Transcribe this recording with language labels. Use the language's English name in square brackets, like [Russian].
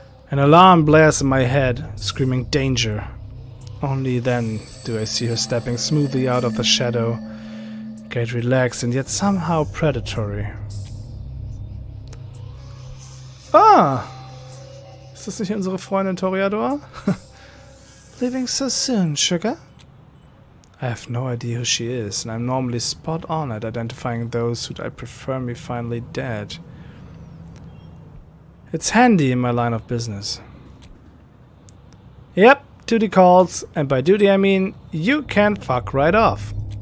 [English] An alarm blares in my head, screaming danger. Only then do I see her stepping smoothly out of the shadow, gait relaxed and yet somehow predatory. Ah! [German] Ist das nicht unsere Freundin Toreador? [English] Leaving so soon, sugar? I have no idea who she is, and I'm normally spot on at identifying those who'd I prefer me finally dead. It's handy in my line of business. Yep, duty calls, and by duty I mean you can fuck right off.